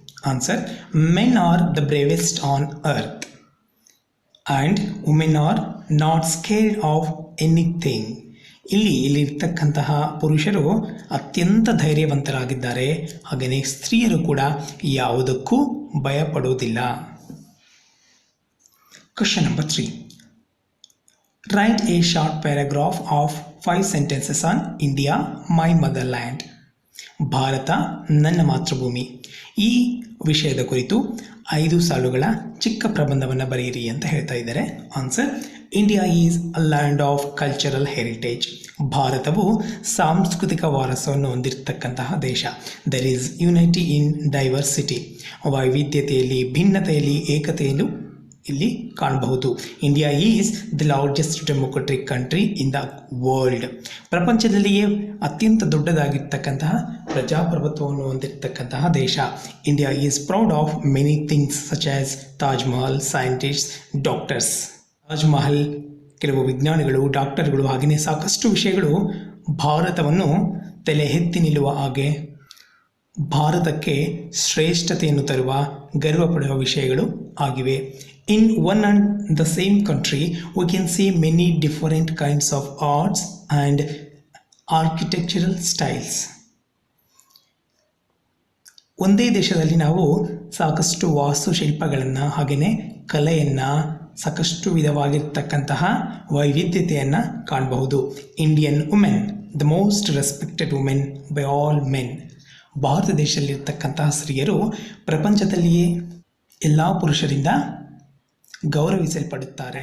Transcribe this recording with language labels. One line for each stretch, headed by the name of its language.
English: Answer: men are the bravest on earth and women are not scared of anything.
Kannada: ಇಲ್ಲಿರ್ತಕ್ಕಂತಹ ಪುರುಷರು ಅತ್ಯಂತ ಧೈರ್ಯವಂತರಾಗಿದ್ದಾರೆ, ಹಾಗೆಯೇ ಸ್ತ್ರೀಯರು ಕೂಡ ಯಾವುದಕ್ಕೂ ಭಯಪಡುವುದಿಲ್ಲ.
English: Question number 3. Write a short paragraph of 5 sentences on India, my motherland.
Kannada: Bharat ನನ್ನ ಮಾತೃಭೂಮಿ. ಈ ವಿಷಯದ ಕುರಿತು 5 ಸಾಲುಗಳ ಚಿಕ್ಕ ಪ್ರಬಂಧವನ್ನು ಬರೆಯಿರಿ ಅಂತ ಹೇಳ್ತಾ ಇದ್ದಾರೆ.
English: Answer: India is a land of cultural heritage.
Kannada: ಭಾರತವು ಸಾಂಸ್ಕೃತಿಕ ವಾರಸವನ್ನು ಹೊಂದಿರತಕ್ಕಂತಹ ದೇಶ.
English: There is unity in diversity.
Kannada: ವೈವಿಧ್ಯತೆಯಲ್ಲಿ, ಭಿನ್ನತೆಯಲ್ಲಿ, ಏಕತೆಯಲ್ಲೂ ಇಲ್ಲಿ ಕಾಣಬಹುದು.
English: India is the largest democratic country in the world.
Kannada: ಪ್ರಪಂಚದಲ್ಲಿಯೇ ಅತ್ಯಂತ ದೊಡ್ಡದಾಗಿರ್ತಕ್ಕಂತಹ ಪ್ರಜಾಪ್ರಭುತ್ವವನ್ನು ಹೊಂದಿರತಕ್ಕಂತಹ ದೇಶ.
English: India is proud of many things such as Taj Mahal, scientist, doctors.
Kannada: Taj Mahal, ಕೆಲವು ವಿಜ್ಞಾನಿಗಳು, ಡಾಕ್ಟರ್ಗಳು, ಹಾಗೆಯೇ ಸಾಕಷ್ಟು ವಿಷಯಗಳು ಭಾರತವನ್ನು ತಲೆ ಎತ್ತಿ ನಿಲ್ಲುವ ಹಾಗೆ, ಭಾರತಕ್ಕೆ ಶ್ರೇಷ್ಠತೆಯನ್ನು ತರುವ, ಗರ್ವ ಪಡುವ ವಿಷಯಗಳು ಆಗಿವೆ.
English: In one and the same country, we can see many different kinds of arts and architectural styles.
Kannada: ಒಂದೇ ದೇಶದಲ್ಲಿ ನಾವು ಸಾಕಷ್ಟು ವಾಸ್ತುಶಿಲ್ಪಗಳನ್ನು, ಹಾಗೆಯೇ ಕಲೆಯನ್ನು, ಸಾಕಷ್ಟು ವಿಧವಾಗಿರ್ತಕ್ಕಂತಹ ವೈವಿಧ್ಯತೆಯನ್ನು ಕಾಣಬಹುದು.
English: Indian women, the most respected women by all men.
Kannada: Bharat ದೇಶದಲ್ಲಿರ್ತಕ್ಕಂತಹ ಸ್ತ್ರೀಯರು ಪ್ರಪಂಚದಲ್ಲಿಯೇ ಎಲ್ಲ ಪುರುಷರಿಂದ ಗೌರವಿಸಲ್ಪಡುತ್ತಾರೆ.